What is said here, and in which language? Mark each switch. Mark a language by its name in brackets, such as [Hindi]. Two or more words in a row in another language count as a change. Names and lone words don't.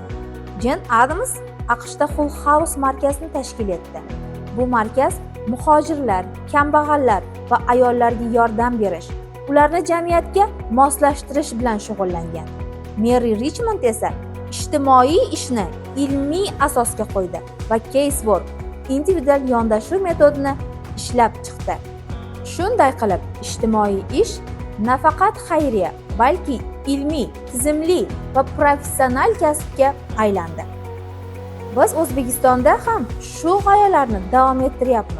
[Uzbek] Jen Adams AQShda Hull House markazini tashkil etdi. Bu markaz muhojirlar, kambag'allar va ayollarga yordam berish, ularni jamiyatga moslashtirish bilan shug'ullangan. Mary Richmond esa ijtimoiy ishni ilmiy asosga qo'ydi va [English] case work, [Uzbek] individual yondashuv metodini ishlab chiqdi. Shunday qilib, ijtimoiy ish nafaqat xayriya, balki ilmiy, tizimli va professional kasbga aylandi. Biz O'zbekistonda ham shu g'oyalarni davom ettiryapmiz.